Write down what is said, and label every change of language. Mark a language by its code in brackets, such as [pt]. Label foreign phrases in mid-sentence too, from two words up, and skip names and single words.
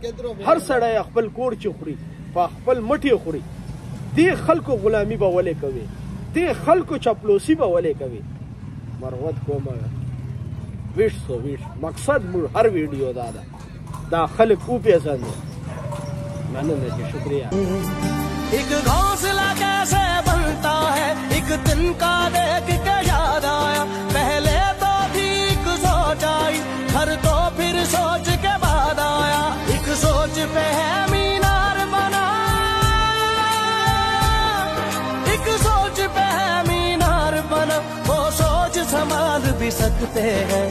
[ps] هر سړی خپل کور چې خوري په خپل مټې خوري. دې خلکو غلامي به ولې کوي؟ دې خلکو چاپلوسي به ولې کوي؟ مروت کومه ویډ مقصد موږ هر ویډیو دا ده دا خلک وپېژنو. مننه جی، شکریہ. [ur] ایک گھونسلہ کیسے بنتا ہے ایک دن کا دیکھ کے یاد آیا، پہلے تو تھی ایک سوچ آئی، گھر تو پھر سوچ کے بعد آیا، ایک سوچ پہ ہے مینار بنا، ایک سوچ پہ ہے مینار بنا، وہ سوچ سنبھال بھی سکتے ہیں.